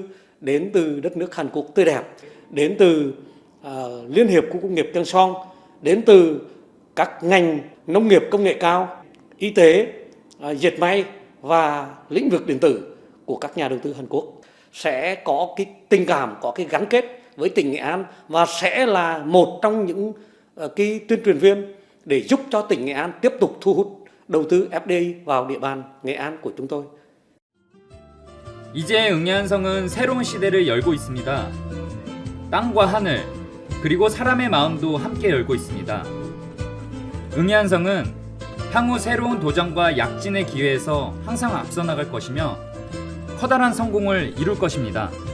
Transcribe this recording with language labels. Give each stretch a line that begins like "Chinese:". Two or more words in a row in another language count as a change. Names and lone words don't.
Vietnamese: đến từ đất nước Hàn Quốc tươi đẹp, đến từ Liên hiệp khu công nghiệp Kyong Song, đến từ các ngành nông nghiệp công nghệ cao, y tế, dệt may và lĩnh vực điện tử của các nhà đầu tư Hàn Quốc sẽ có cái tình cảm, có cái gắn kết với tỉnh Nghệ An, và sẽ là một trong những cái tuyên truyền viên để giúp cho tỉnh Nghệ An tiếp tục thu hút đầu tư FDI vào địa bàn Nghệ An của chúng tôi.
Korean: 이제 응예한성은 새로운 시대를 열고 있습니다. 땅과 하늘, 그리고 사람의 마음도 함께 열고 있습니다. 응예한성은 향후 새로운 도전과 약진의 기회에서 항상 앞서 나갈 것이며 커다란 성공을 이룰 것입니다.